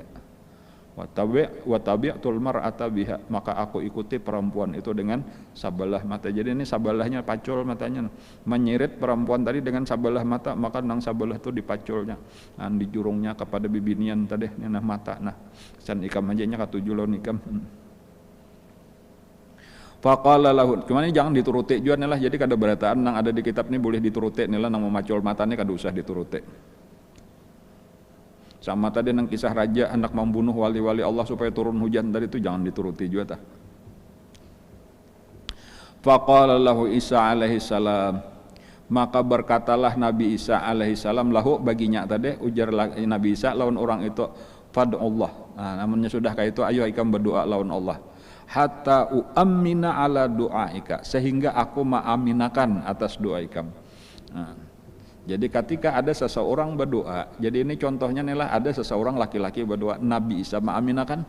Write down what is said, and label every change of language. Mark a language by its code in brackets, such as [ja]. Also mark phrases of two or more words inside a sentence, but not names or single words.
[ar] وتبعت المرأة بها, [bjn] maka aku ikuti perempuan itu dengan sabelah mata. Jadi ini sabelahnya pacul matanya, menyirit perempuan tadi dengan sabelah mata, maka nang sabelah itu dipaculnya, di jurungnya kepada bibinian tadi nah mata. San ikam aja nya katujuh lawan ikam. [ar] فقال له, [bjn] kemana jangan dituruti juga nih lah. Jadi kada berataan nang ada di kitab ini boleh dituruti nih lah, nang memacul matanya kada usah dituruti. Sama tadi nang kisah raja hendak membunuh wali-wali Allah supaya turun hujan tadi itu jangan dituruti juga tah. [ar] فقال له عيسى عليه السلام, [bjn] maka berkatalah Nabi Isa [ar] عليه السلام له, [bjn] baginya tadi, ujar Nabi Isa lawan orang itu, fad'ullah. Namanya sudah kayak itu, ayo ikam berdoa lawan Allah. [ar] حتى أؤمن على دعائك, [bjn] sehingga aku ma'aminakan atas doa ikam. Jadi ketika ada seseorang berdoa, jadi ini contohnya nih lah, ada seseorang laki-laki berdoa, Nabi Isa ma'aminakan.